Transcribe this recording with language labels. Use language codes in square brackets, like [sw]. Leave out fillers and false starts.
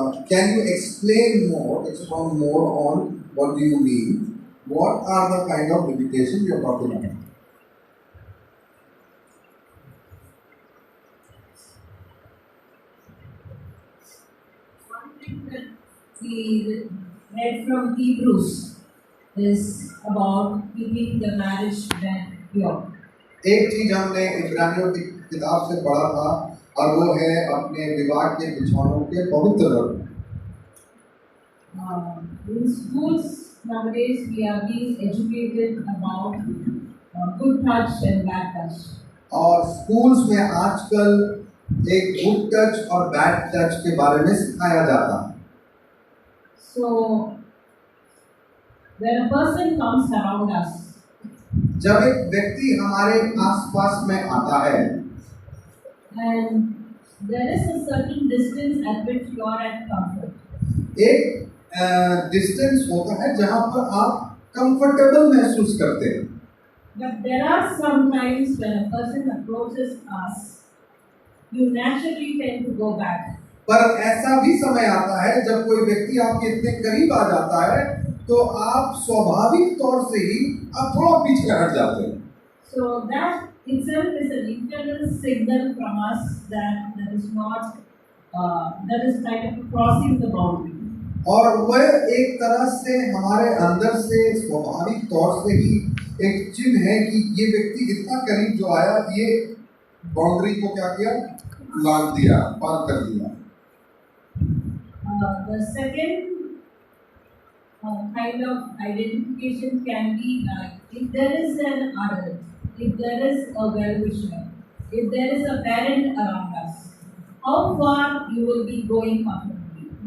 [en] Can you explain more, expound more on what do you mean? What are the kind of limitations you are talking about? One thing that we read from Hebrews is about keeping the marriage bed pure. [hi] एक चीज हमने इब्रानियों की किताब से पढ़ा था, और वो है अपने विवाह के बिछौनों के पवित्र रखना। [en] In schools nowadays, we are being educated about good touch and bad touch. [hi] और स्कूल्स में आजकल एक गुड टच और बैड टच के बारे में सिखाया जाता है। [en] So, when a person comes around us, [hi] जब एक व्यक्ति हमारे आसपास में आता है, [en] and there is a certain distance at which you are at comfort. [hi] एक डिस्टेंस होता है जहां पर आप कंफर्टेबल महसूस करते हैं। [en] But there are some times when a person approaches us, you naturally tend to go back. [hi] पर ऐसा भी समय आता है जब कोई व्यक्ति आपके इतने करीब आ जाता है तो आप स्वाभाविक तौर से ही आप थोड़ा पीछे हट जाते हैं। [en] So that itself is an internal signal from us that is not that is kind of crossing the boundary. [hi] और वह एक तरह से हमारे अंदर से स्वाभाविक तौर से ही एक चिन्ह है कि ये व्यक्ति इतना करीब जो आया, ये बाउंड्री को क्या किया, लांघ दिया, पार कर दिया। [en] The second kind of identification can be if there is an adult, if there is a well-wisher, if there is a parent around us, how far you will be going comfortably.